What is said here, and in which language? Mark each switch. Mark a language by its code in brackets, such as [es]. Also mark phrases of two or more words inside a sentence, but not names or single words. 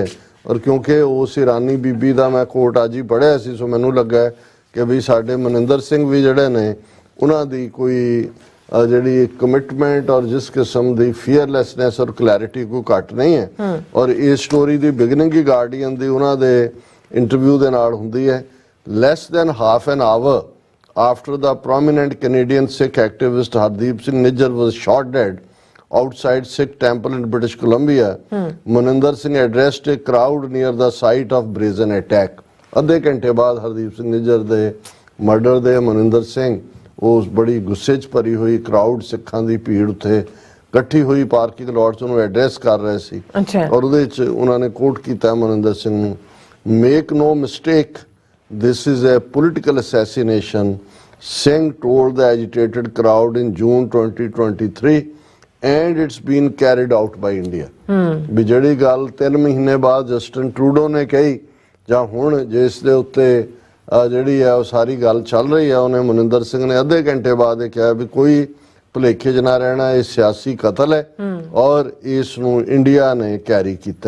[pa] ਔਰ ਕਿਉਂਕਿ ਉਸ ਇਰਾਨੀ ਬੀਬੀ ਦਾ ਮੈਂ ਕੋਟ ਅੱਜ ਹੀ ਪੜ੍ਹਿਆ ਸੀ, ਸੋ ਮੈਨੂੰ ਲੱਗਾ ਕਿ ਵੀ ਸਾਡੇ ਮਨਿੰਦਰ ਸਿੰਘ ਵੀ ਜਿਹੜੇ ਨੇ ਉਹਨਾਂ ਦੀ ਕੋਈ ਜਿਹੜੀ ਕਮਿਟਮੈਂਟ ਔਰ ਜਿਸ ਕਿਸਮ ਦੀ ਫੀਅਰਲੈਸਨੈਸ ਔਰ ਕਲੈਰਿਟੀ ਕੋਈ ਘੱਟ ਨਹੀਂ ਹੈ। ਔਰ ਇਸ ਸਟੋਰੀ ਦੀ ਬਿਗਨਿੰਗ ਹੀ ਗਾਰਡੀਅਨ ਦੀ ਉਹਨਾਂ ਦੇ ਇੰਟਰਵਿਊ ਦੇ ਨਾਲ ਹੁੰਦੀ ਹੈ। [en] less than half an hour after the prominent Canadian Sikh activist Hardeep Singh Nijjar was shot dead outside Sikh temple in British Columbia, Maninder Singh addressed a crowd near the site of brazen attack. [pa] ਅੱਧੇ ਘੰਟੇ ਬਾਅਦ ਹਰਦੀਪ ਸਿੰਘ ਨਿੱਜਰ ਦੇ ਮਰਡਰ ਦੇ ਮਨਿੰਦਰ ਸਿੰਘ ਉਸ ਬੜੀ ਗੁੱਸੇ 'ਚ ਭਰੀ ਹੋਈ ਕਰਾਊਡ ਸਿੱਖਾਂ ਦੀ ਭੀੜ ਉੱਥੇ ਇਕੱਠੀ ਹੋਈ [en] parking lot [pa] 'ਚ ਉਹਨੂੰ ਐਡਰੈਸ ਕਰ ਰਹੇ ਸੀ। ਔਰ ਉਹਦੇ 'ਚ ਉਹਨਾਂ ਨੇ ਕੋਟ ਕੀਤਾ ਮਨਿੰਦਰ ਸਿੰਘ ਨੂੰ, [en] make no mistake, this is a political assassination, Singh told the agitated crowd in June 2023, and it's been carried out by India. [pa] ਵੀ ਜਿਹੜੀ ਗੱਲ 3 ਮਹੀਨੇ ਬਾਅਦ ਜਸਟਿਨ ਟਰੂਡੋ ਨੇ ਕਹੀ ਜਾਂ ਹੁਣ ਜਿਸ ਦੇ ਉੱਤੇ ਜਿਹੜੀ ਹੈ ਉਹ ਸਾਰੀ ਗੱਲ ਚੱਲ ਰਹੀ ਹੈ, ਉਹਨੇ ਮਨਿੰਦਰ ਸਿੰਘ ਨੇ ਅੱਧੇ ਘੰਟੇ ਬਾਅਦ ਇਹ ਕਿਹਾ ਵੀ ਕੋਈ ਭੁਲੇਖੇ 'ਚ ਨਾ ਰਹਿਣਾ, ਇਹ ਸਿਆਸੀ ਕਤਲ ਹੈ ਔਰ ਇਸ ਨੂੰ ਇੰਡੀਆ ਨੇ ਕੈਰੀ ਕੀਤਾ।